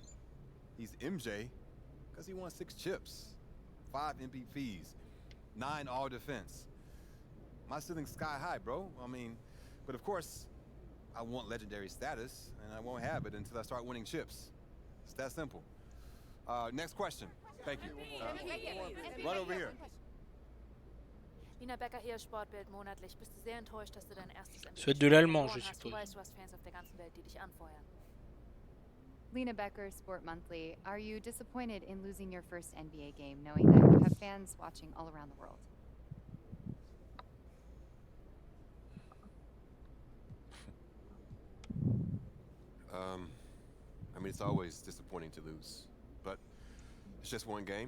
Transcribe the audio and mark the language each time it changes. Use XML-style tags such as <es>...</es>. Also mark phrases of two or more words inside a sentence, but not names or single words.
<en>He's MJ because he won 6 chips, 5 MVPs, 9 all-defense. My ceiling's sky high, bro. I mean, but of course, I want legendary status, and I won't have it until I start winning chips. It's that simple. Next question. Thank you. Right over here.</en> <de>Lina Becker hier, Sportbild monatlich. Bist du sehr enttäuscht, dass du dein erstes</de> <fr>Ça va être de l'allemand, je</fr> <de>hast? Du</de> <fr>suppose.</fr> <de>weißt, du hast Fans auf der ganzen Welt, die dich anfeuern.</de> <en>Lena Becker, Sport Monthly. Are you disappointed in losing your first NBA game, knowing that you have fans watching all around the world? I mean, it's always disappointing to lose, but it's just one game.</en>